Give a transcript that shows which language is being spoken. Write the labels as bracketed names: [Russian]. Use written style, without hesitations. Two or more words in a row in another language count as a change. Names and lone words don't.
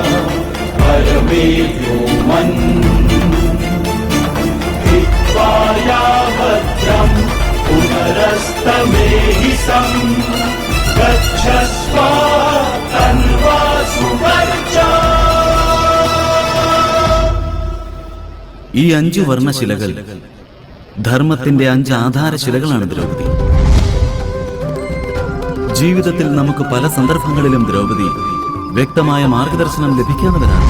[Sanskrit] परमेयोमन् हित्वा या भद्रम् पुनरस्तमेहि सम् गच्छस्व तन्वासु वर्चा. [Malayalam] ഈ 5 വർണ്ണശിലകൾ ധർമ്മത്തിന്റെ 5 ആധാരശിലകളാണ് ദ്രൗപദി. ജീവിതത്തിൽ നമുക്ക് പല സന്ദർഭങ്ങളിലും ദ്രൗപദി വ്യക്തമായ മാർഗദർശനം ലഭിക്കാത്തവരാണ്.